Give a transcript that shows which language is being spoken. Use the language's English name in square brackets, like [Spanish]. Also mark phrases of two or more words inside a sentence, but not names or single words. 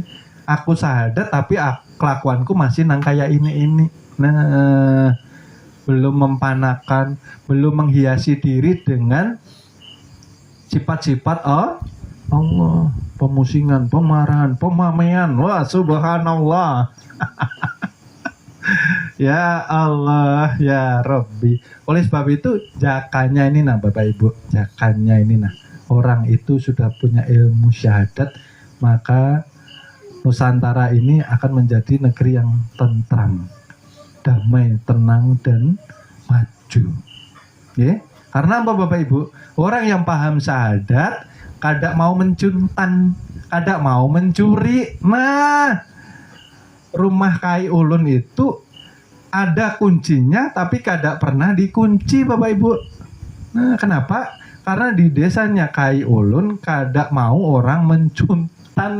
[Indonesian] Aku syahadat tapi kelakuanku masih nang kayak ini. Nah, belum mempanakan, belum menghiasi diri dengan sifat-sifat Allah. Pemusingan, pemarahan, pemamean. Wah subhanallah. [Arabic] Ya Allah, ya Rabbi. [Indonesian] Oleh sebab itu jakanya ini Bapak Ibu, jakanya ini orang itu sudah punya ilmu syahadat, maka Nusantara ini akan menjadi negeri yang tentram, damai, tenang dan maju. Ya, karena apa Bapak Ibu? Orang yang paham syahadat kada mau mencuntan, kada mau mencuri. Rumah [Banjar] kai ulun [Indonesian] itu ada kuncinya tapi kada pernah dikunci Bapak Ibu. Nah, kenapa? Karena di desanya [Banjar] kai ulun [Indonesian] kada mau orang mencuntan.